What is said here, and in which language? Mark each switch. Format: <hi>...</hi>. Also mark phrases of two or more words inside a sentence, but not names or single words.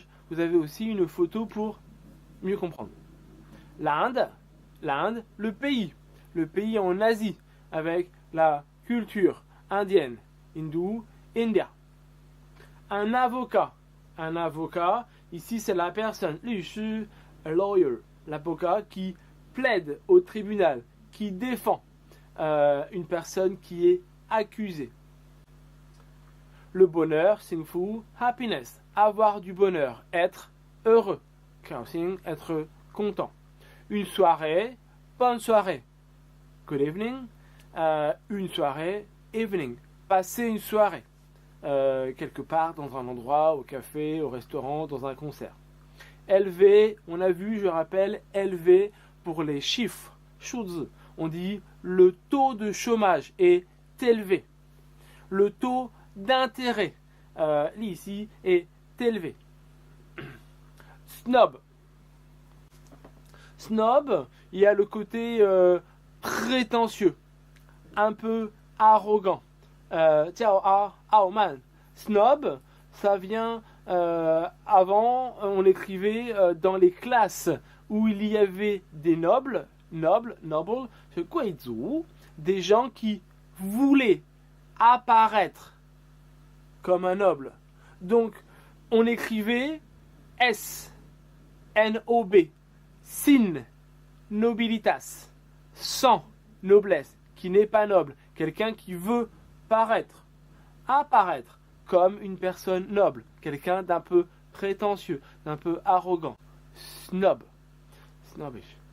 <fr>Vous avez aussi une photo pour mieux comprendre. L'Inde, le pays en Asie, avec la culture indienne, hindou, India. Un avocat, ici c'est la personne,</fr> <zh>律师,</zh> <en>a lawyer,</en> <fr>l'avocat qui plaide au tribunal, qui défend une personne qui est accusée. Le bonheur,</fr> <zh>幸福,</zh> <en>happiness,</en> <fr>avoir du bonheur, être heureux,</fr> <zh>高兴,</zh> <fr>être content. Une soirée, bonne soirée,</fr> <en>good evening,</en> <fr>une soirée, evening, passer une soirée. Quelque part dans un endroit, au café, au restaurant, dans un concert. Élevé, on a vu, je rappelle, élevé pour les chiffres,</fr> <zh>数字.</zh> <fr>On dit le taux de chômage est élevé. Le taux d'intérêt, ici, est élevé. Snob. Snob, il y a le côté prétentieux, un peu arrogant.</fr> <zh>叫傲慢.</zh> <fr>Snob, ça vient avant, on l'écrivait dans les classes où il y avait des nobles, noble, c'est guizhu, des gens qui voulaient apparaître comme un noble. Donc, on écrivait S, N-O-B, sin, nobilitas, sans noblesse, qui n'est pas noble, quelqu'un qui veut paraître, apparaître comme une personne noble, quelqu'un d'un peu prétentieux, d'un peu arrogant, snobbish.</fr>